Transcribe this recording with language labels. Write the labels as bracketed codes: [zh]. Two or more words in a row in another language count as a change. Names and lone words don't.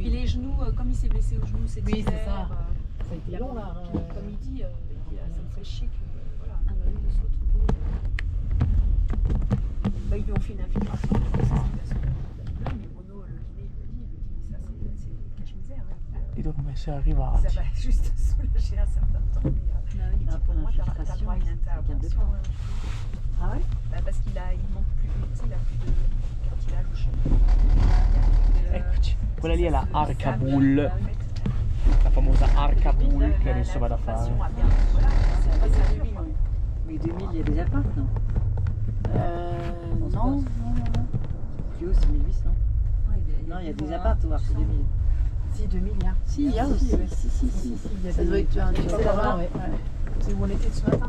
[fr] Puis les genoux, comme il s'est blessé aux genoux, c'est Oui, c'est ça. Ça a été long là. Comme il dit, ça me fait chier que voilà, de se retrouver. Ils lui ont fait une infiltration. Mais Bruno, le kiné, il me dit ça c'est cache-misère. [it] Di dove sei [fr] Ça [it] arrivati? [fr] va juste soulager un certain temps. Mais il dit pour moi, t'as droit à une intervention. Ah ouais? Parce qu'il manque plus, il a plus de cartilage au cheveu. [it] Eccoci, quella lì è la Arca Bull, la famosa Arca Bull che adesso vado a fare. [fr] Mais 2000, il y a des apparts, non? Non. Plus haut, c'est 1800. Non, il y a des apparts, tu vois, c'est 2000. Si, 2000, il y a. Si, il y a aussi. Si. Ça doit être un truc là-bas, ouais. C'est où on était ce matin.